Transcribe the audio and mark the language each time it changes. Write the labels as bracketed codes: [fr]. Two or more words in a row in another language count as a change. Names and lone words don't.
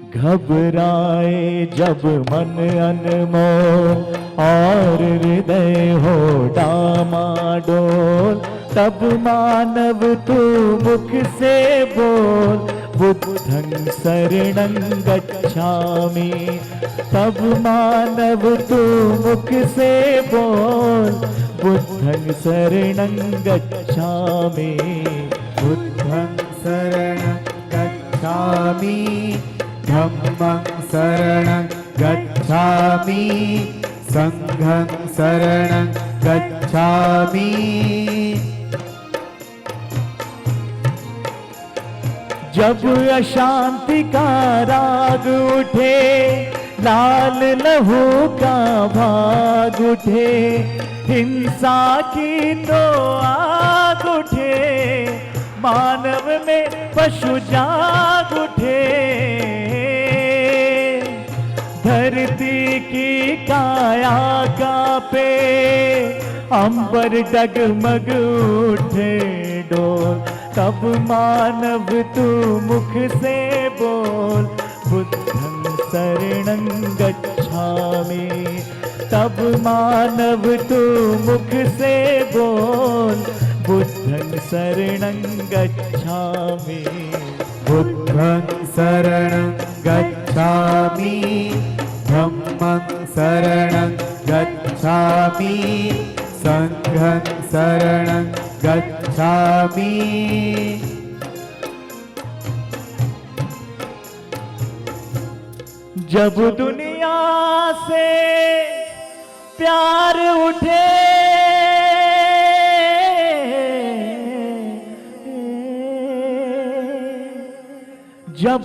[hi] घबराए जब मन अनमोल और हृदय हो डामाडोल, तब मानव तू मुख से बोल [sa] बुद्धं शरणं गच्छामि। [hi] तब मानव तू मुख से बोल [sa] बुद्धं शरणं गच्छामि। बुद्धं शरणं गच्छामि, धम्मं शरणं गच्छामि, संघं शरणं गच्छामि। [hi] जब अशांति का राग उठे, लाल लहू का भाग उठे, हिंसा की तो आग उठे, मानव में पशु जाग उठे। धरती की काया कांपे, अंबर डगमग उठे डोल, तब मानव तू मुख से बोल [sa] बुद्धं शरणं गच्छामि। [hi] तब मानव तू मुख से बोल [sa] बुद्धं शरणं गच्छामि। [hi] बुद्धं शरणं गच्छामि, धम्मं शरणं गच्छामि, संघं शरणं गच्छामि। जब दुनिया से प्यार उठे, जब